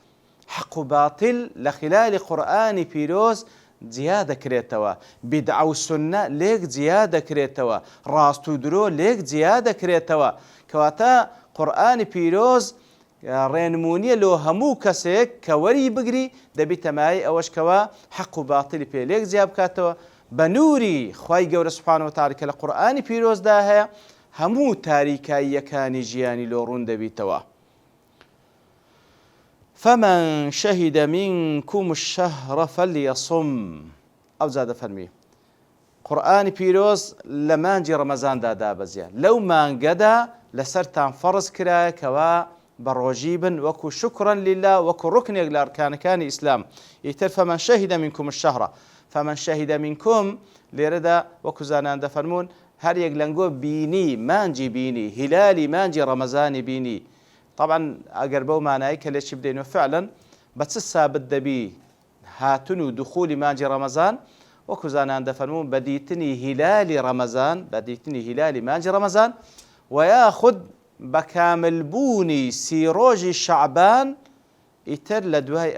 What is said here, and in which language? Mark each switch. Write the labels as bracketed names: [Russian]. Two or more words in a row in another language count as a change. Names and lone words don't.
[Central Kurdish] حق و باطل لە خلالی قورئانی پیرۆز جیا دەکرێتەوە بیدع و سونە لێک جیا دەکرێتەوە ڕاست و درۆ لێک جیا دەکرێتەوە کەواتە قورئانی پیرۆز ڕێنمونیە لۆ هەموو کەسێک کە وەری بگری دەبی تەمایی ئەوەش کەوە حق و باطلی پێ لێک جیا بکاتەوە بنوري خواي گەورە [Arabic] سبحانه وتعالى [Central Kurdish] کە لە قورئانی پیرۆزدا هەیە هەموو تاریکاییەکانی ژیانی لۆ ڕوون دەبیتەوە [Arabic] فمن شهد منكم الشهر فليصم [Central Kurdish] ئەو جا دەفەرمی قورئانی پیرۆز لە مانجی ڕەمەزاندا دابەزیە لەو مانگەدا لەسەرتان فەرز کرایە کەوا بەڕۆژی بن وەکو [Arabic] شکرا لله [Central Kurdish] وەکو ڕوکنێک لە ئەرکانەکانی ئیسلام ئیتر [Arabic] فمن شهد منكم الشهر فمن شهد منكم [Central Kurdish] لێرەدا وەکو زانان دەفەرمون هەر یەک لەنگۆ بینی مانجی بینی هیلالی مانجی ڕەمەزانی بینی طبعا ئەگەر بەو مانایی کە لێکی بدەینەوە فعلا بە چ سابت دەبی هاتن و دخولی مانجی ڕەمەزان وەکو زانان دەفەرمون بە دیتنی هیلالی ڕەمەزان بە دیتنی هیلالی مانجی ڕەمەزان و یاخود بە کاملبوونی سی ڕۆژی شەعبان ئیتر لە دوای